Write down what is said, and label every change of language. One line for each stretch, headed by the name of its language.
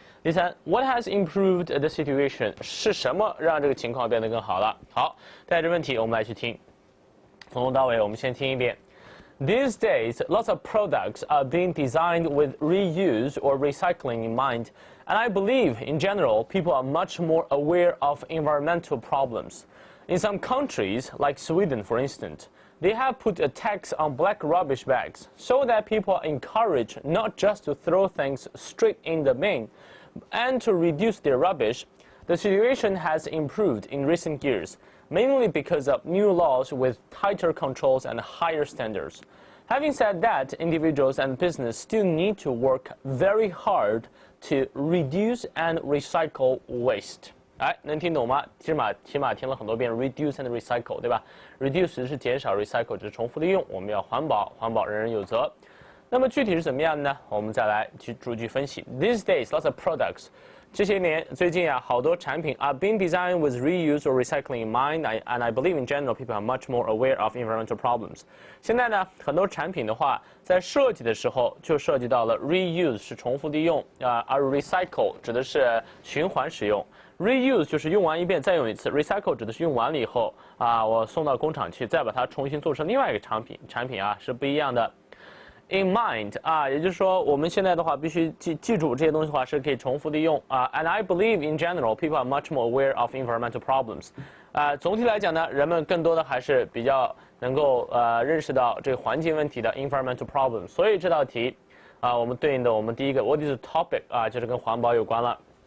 Chinese: 第三
English: ，What has improved the situation？
Chinese: 是什么让这个情况变得更好了？好，带着问题我们来去听，从头到尾我们先听一遍。
English: These days, lots of products are being designed with reuse or recycling in mind, and I believe, in general, people are much more aware of environmental problems. In some countries, like Sweden for instance, they have put a tax on black rubbish bags so that people are encouraged not just to throw things straight in the bin and to reduce their rubbish. The situation has improved in recent years, mainly because of new laws with tighter controls and higher standards. Having said that, individuals and business still need to work very hard to reduce and recycle waste.
Chinese: 能听懂吗？起码听了很多遍 reduce and recycle， 对吧 ？reduce 是减少 ，recycle 只是重复利用。我们要环保，环保人人有责。那么具体是怎么样呢？我们再来去逐句分析。
English: These days, lots of products。
Chinese: 这些年最近啊，好多产品
English: are being designed with reuse or recycling in mind, and I believe in general people are much more aware of environmental problems.
Chinese: 现在呢，很多产品的话，在设计的时候就涉及到了 reuse 是重复利用而 recycle 指的是循环使用。 Reuse 就是用完一遍再用一次 ，recycle 指的是用完了以后我送到工厂去，再把它重新做成另外一个产品是不一样的。
English: In mind
Chinese: 也就是说我们现在的话必须记住这些东西的话是可以重复利用
English: and I believe in general people are much more aware of environmental problems.
Chinese: 总体来讲呢，人们更多的还是比较能够认识到这个环境问题的 environmental problems. 所以这道题我们对应的我们第一个
English: What is the topic
Chinese: 就是跟环保有关了。